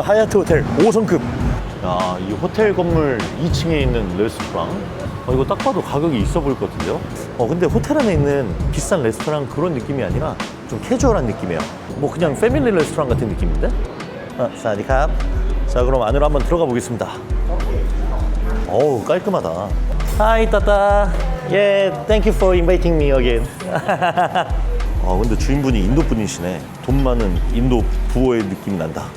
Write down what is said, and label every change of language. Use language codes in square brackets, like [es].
[ko] 하얏트 호텔 5성급. 야, 이 호텔 건물 2층에 있는 레스토랑. 이거 딱 봐도 가격이 있어 보일 것 같은데요? 근데 호텔 안에 있는 비싼 레스토랑 그런 느낌이 아니라 좀 캐주얼한 느낌이에요. 뭐 그냥 패밀리 레스토랑 같은 느낌인데? 사디캅. 자, 그럼 안으로 한번 들어가 보겠습니다. 어우, 깔끔하다. Hi, 따따. [en] Yeah, thank you for inviting me again. [ko] 근데 주인분이 인도 분이시네. 돈 많은 인도 부호의 느낌이 난다.